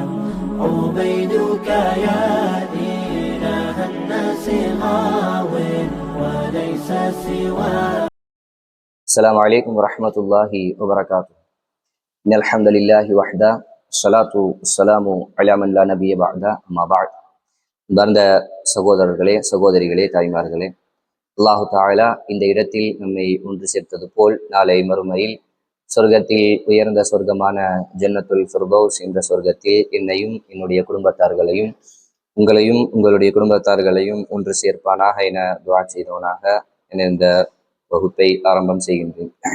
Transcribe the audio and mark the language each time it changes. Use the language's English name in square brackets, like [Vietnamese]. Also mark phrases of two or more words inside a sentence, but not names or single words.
[Arabic] عبيدك يا إله الناس غاو وليس سواك. السلام عليكم ورحمة الله وبركاته. إن الحمد لله وحده الصلاة والسلام على من لا نبي بعده أما بعد. [Tamil] அன்பார்ந்த சகோதரர்களே, சகோதரிகளே, தாய்மார்களே, [Arabic] الله تعالى [Tamil] இந்த இடத்தில் நம்மை ஒன்று சேர்த்தது போல் நாளை மறுமையில் சொர்க்கத்தில் உயர்ந்த சொர்க்கமான ஜன்னத்துல் ஃபிர்தௌஸ் என்ற சொர்க்கத்தில் என்னையும் என்னுடைய குடும்பத்தார்களையும் உங்களையும் உங்களுடைய குடும்பத்தார்களையும் ஒன்று சேர்ப்பானாக என துஆ செய்தவனாக இந்த வகுப்பை ஆரம்பம் செய்கின்றேன்.